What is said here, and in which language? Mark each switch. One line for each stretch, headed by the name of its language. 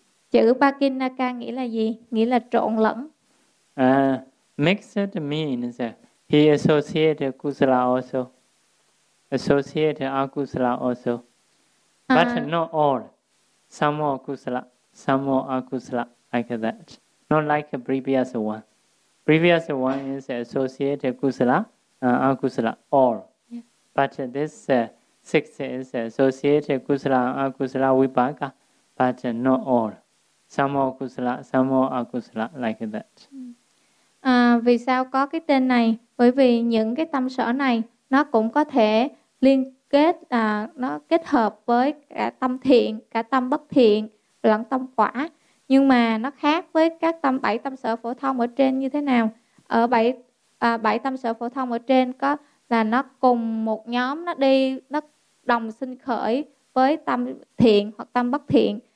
Vietnamese: chữ Pakenaka nghĩa là gì? Nghĩa là trộn lẫn.
English: Mixed means he associated kusala also, associated akusala also, but not all. Some more kusala, some more akusala, like that. Not like a previous one. Previous one is associated kusala, akusala, all. But this six is associated kusala, akusala, vipaka, but not all. Some more kusala, some more akusala, like that.
Vietnamese: Vì sao có cái tên này? Bởi vì những cái tâm sở này nó cũng có thể liên kết, nó kết hợp với cả tâm thiện, cả tâm bất thiện, lẫn tâm quả. Nhưng mà nó khác với các tâm bảy tâm sở phổ thông ở trên như thế nào? Ở bảy tâm sở phổ thông ở trên có là nó cùng một nhóm, nó đi, nó đồng sinh khởi với tâm thiện hoặc tâm bất thiện.